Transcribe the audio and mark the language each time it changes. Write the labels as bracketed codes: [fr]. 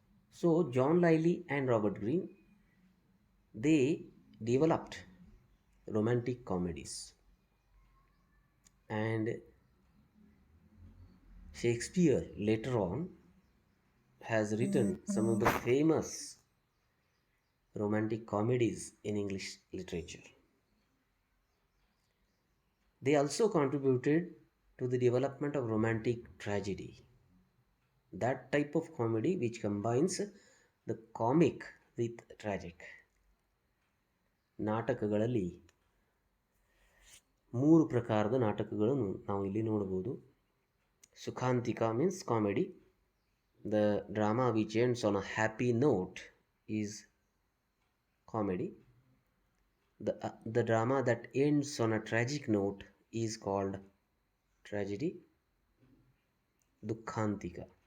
[en] So John Lyly and Robert Greene, they developed romantic comedies, and Shakespeare later on has written some of the famous romantic comedies in English literature. They also contributed to the development of romantic tragedy, that type of comedy which combines the comic with tragic. [kn] ನಾಟಕಗಳಲ್ಲಿ ಮೂರು ಪ್ರಕಾರದ ನಾಟಕಗಳನ್ನು ನಾವು ಇಲ್ಲಿ ನೋಡಬಹುದು. [en] ಸುಖಾಂತಿಕ means comedy. The drama which ends on a happy note is comedy. The drama that ends on a tragic note is called tragedy. Dukhantika.